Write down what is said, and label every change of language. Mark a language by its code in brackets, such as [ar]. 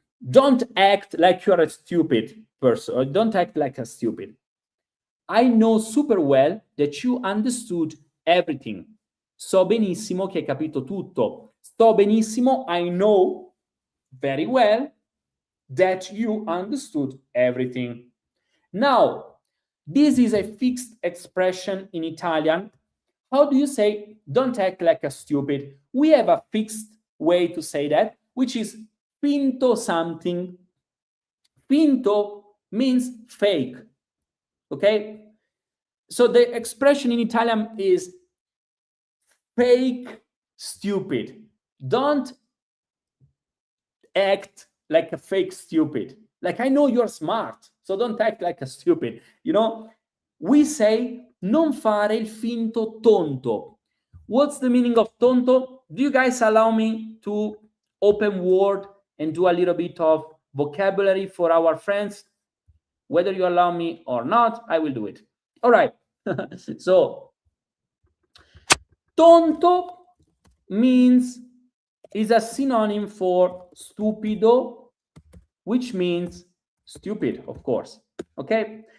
[en] Don't act like you're a stupid person, or don't act like a stupid. I know super well that you understood everything. [it] So benissimo che hai capito tutto. Sto benissimo, [en] I know very well that you understood everything. Now, this is a fixed expression in Italian. How do you say don't act like a stupid? We have a fixed way to say that, which is finto something. Finto means fake. Okay? So the expression in Italian is fake stupid. Don't act like a fake stupid. Like, I know you're smart, so don't act like a stupid. You know, we say [it] non fare il finto tonto. [en] What's the meaning of tonto? Do you guys allow me to open Word and do a little bit of vocabulary for our friends? Whether you allow me or not, I will do it. All right. So, tonto is a synonym for stupido, which means stupid, of course. Okay.